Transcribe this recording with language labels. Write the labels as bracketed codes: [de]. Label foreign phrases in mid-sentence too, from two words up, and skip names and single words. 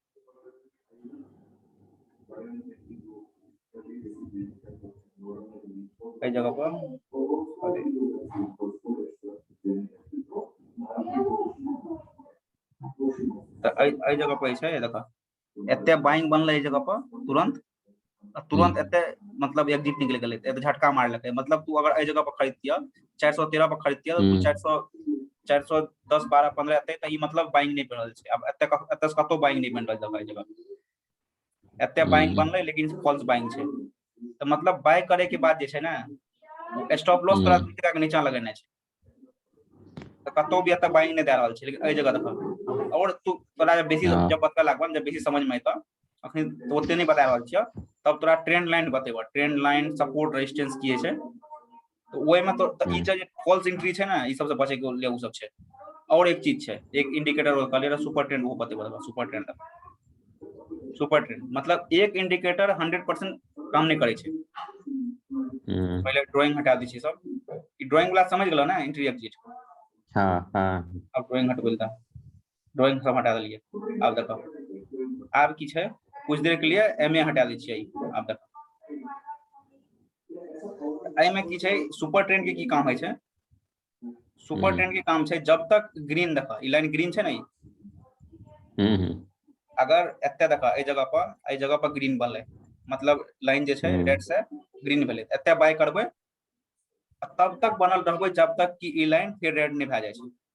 [mai] एहि जगह पर त एहि जगह पर छै देखा एते बाइंग बनले एहि जगह पर तुरंत एते मतलब एग्जिट निकल गेलै, एते झटका मारलकै, मतलब तू अगर एहि जगह पर खरीदतिया 413 पर खरीदतिया तो तू 410 12 15 एते त ई मतलब बाइंग नहीं बनल छै। अब एते से कतो बाइंग नहीं बन रहल है जगह एते बाइंग बनले लेकिन [en] false buying [mai] छै, तो मतलब बाय करे के बाद जे छै ना [en] stop loss [mai] तोरा 2 टका के नीचा लगेना छै, तो कतो भी एते बाइंग नहीं दे रहल छै, लेकिन एहि जगह देखा और तू तोरा जब बेसी जब पता लागबा जब बेसी समझ में एता अखन तो ओते नहीं बता रहल छियै, तब तोरा [en] trend line [mai] बतेबा, [en] trend line support resistance [mai] की छै, तो ओय में तो ई जे [en] false entry [mai] छै ना ई सब से बचे के लिए उ सब छै। और एक चीज छै एक इंडिकेटर और कहले [en] super trend [mai] वो बतेबा, [en] super trend [mai] मतलब एक इंडिकेटर 100% काम नहीं करे छै। पहले ड्राइंग हटा दी छी सब, ई ड्राइंग वाला समझ गेलो ना [en] entry exit, [mai] हां अब ड्राइंग हटबे ता ड्राइंग सब हटा देलिए। अब देखो आब की छै कुछ देर के लिए एमए हटा दी छियै, अब देखो एहि में की छै [en] super trend [mai] के की काम है छै, [en] super trend [mai] के काम छै जब तक ग्रीन देखा ई [en] line green [mai] छै ना अगर एते देखा एहि जगह पर ग्रीन बनले मतलब लाइन जे छै रेड से ग्रीन भेले एते बाय करबे तब तक बनल रहबे जब तक कि ई लाइन फिर रेड नहीं भए जाय छै।